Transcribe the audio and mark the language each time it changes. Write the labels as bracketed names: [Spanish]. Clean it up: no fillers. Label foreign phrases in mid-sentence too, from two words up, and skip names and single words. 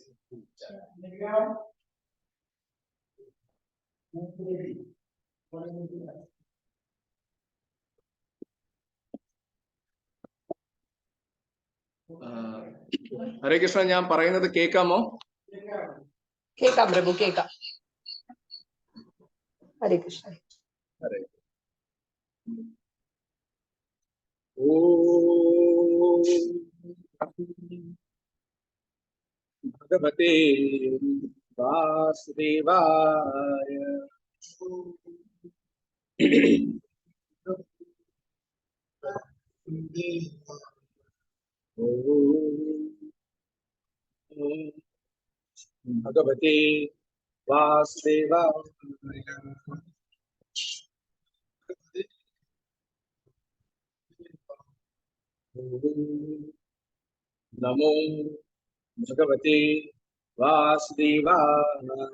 [Sanskrit] हरे कृष्ण [Malayalam] ഞാൻ പറയുന്നത് കേൾക്കാമോ? കേൾക്കാം പ്രഭു, കേൾക്കാം. [Sanskrit] ഹരേ കൃഷ്ണ. ഹരേ ഭഗവതേ വാസുദേവായ भगवते वासुदेवाय नमो भगवते वासुदेवाय